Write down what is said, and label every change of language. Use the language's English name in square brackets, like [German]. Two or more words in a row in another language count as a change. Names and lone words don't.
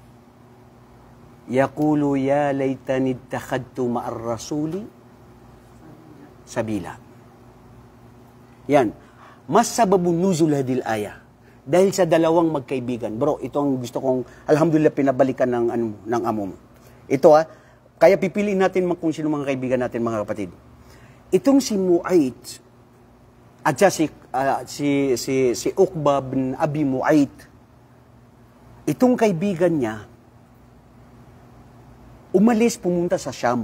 [Arabic] يقول يا ليتني اتخذت مع الرسول سبيلا. [Filipino] Yan. [Arabic] ما سبب نزول هذه الآية. [Filipino] Dahil sa dalawang magkaibigan. Bro, ito ang gusto kong, alhamdulillah, pinabalikan ng amo mo. Ito kaya pipiliin natin kung sino mga kaibigan natin, mga kapatid. Itong si Mu'ayt, at si Uqba bin Abi Mu'ayt, itong kaibigan niya, umalis pumunta sa Sham.